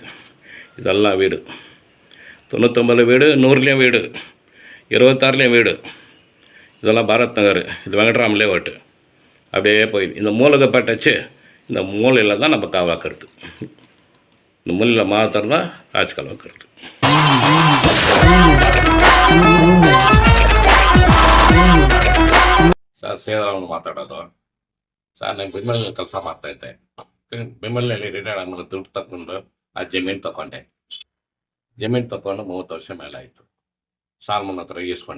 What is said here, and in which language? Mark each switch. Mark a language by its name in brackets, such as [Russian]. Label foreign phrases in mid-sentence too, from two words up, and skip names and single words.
[Tamil] இதெல்லாம் வீடு. 99 வீடு, 100லேயும் வீடு, 26லேயும் வீடு. இதெல்லாம் பாரத் நகர். இது வெங்கட்ராம் லேஅவுட்டு. அப்படியே போய் இந்த மூலகப்பட்டாச்சு. இந்த மூலையில் தான் நம்ம காவாக்கிறது. இந்த மூலையில் மாத்திரம் தான் ராஜ்கால் வைக்கிறது. [Kannada] ಸರ್ ಸೇದರಾಮನ್ ಮಾತಾಡೋದು. ಸರ್ ನಾನು ಬೆಂಬಲಿನಲ್ಲಿ ಕೆಲಸ ಮಾಡ್ತಾಯಿದ್ದೆ. ಬೆಂಬಲಿನಲ್ಲಿ ರಿಟೈರ್ಡ್ ಆದಮೇಲೆ ದುಡ್ಡು ತಗೊಂಡು ಆ ಜಮೀನು ತೊಗೊಂಡೆ. ಜಮೀನು ತೊಗೊಂಡು 30 ವರ್ಷ ಮೇಲೆ ಆಯಿತು. ಸಾಲ್ಮನ್ ಹತ್ರ ಈಸ್ಕೊಂಡೆ.